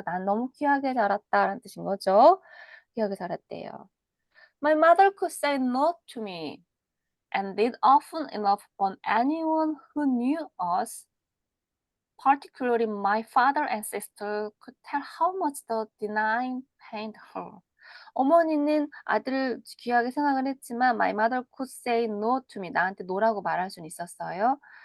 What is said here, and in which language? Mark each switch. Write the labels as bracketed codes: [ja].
[ko] 난 너무 귀하게 자랐다라는 뜻인 거죠. 귀하게 자랐대요. [en] My mother could say no to me and did often enough on anyone who knew us. Particularly my father and sister could tell how much the denying pained her. [ko] 어머니는 아들을 귀하게 생각을 했지만 [en] my mother could say no to me. [ko] 나한테 노라고 말할 수는 있었어요.